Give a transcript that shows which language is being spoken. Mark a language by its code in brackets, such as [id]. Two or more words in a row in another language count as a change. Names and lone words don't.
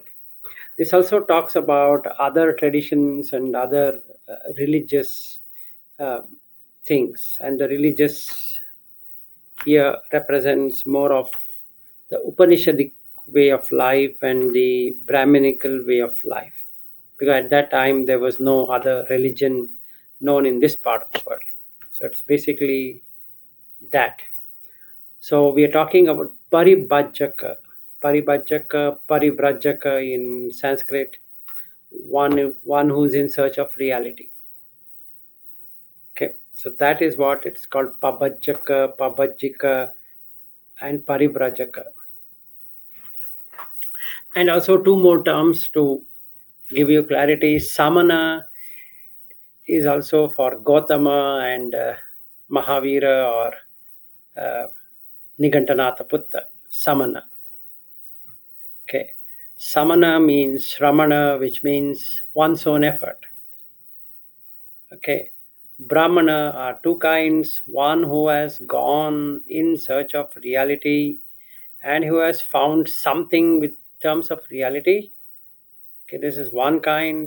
[en] This also talks about other traditions and other religious uh, things, and the religious here represents more of the Upanishadic way of life and the Brahminical way of life, because at that time there was no other religion known in this part of the world. So it's basically that. So we are talking about paribhajaka. Paribhajaka, parivrajaka in Sanskrit, one who's in search of reality. Okay, so that is what it's called, pabhajaka, pabhajika, and parivrajaka. And also two more terms to give you clarity. Samana is also for Gautama and Mahavira or Nigantanatha Putta. Samana. Okay. Samana means Shramana, which means one's own effort. Okay. Brahmana are two kinds. One who has gone in search of reality and who has found something with terms of reality. Okay, this is one kind.